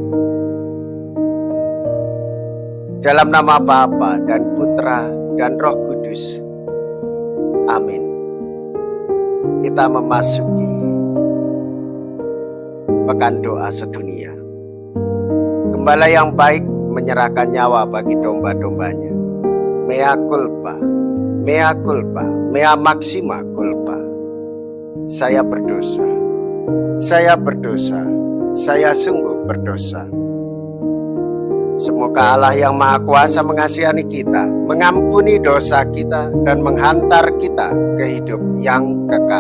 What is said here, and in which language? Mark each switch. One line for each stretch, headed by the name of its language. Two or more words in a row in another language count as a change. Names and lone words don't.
Indonesian: Dalam nama Bapa dan Putra dan Roh Kudus. Amin. Kita memasuki pekan doa sedunia. Gembala yang baik menyerahkan nyawa bagi domba-dombanya.
Latin: Mea culpa, mea culpa, mea maxima culpa.
Indonesian: Saya berdosa, saya berdosa, saya sungguh berdosa. Semoga Allah yang Maha Kuasa mengasihani kita, mengampuni dosa kita, dan menghantar kita ke hidup yang kekal.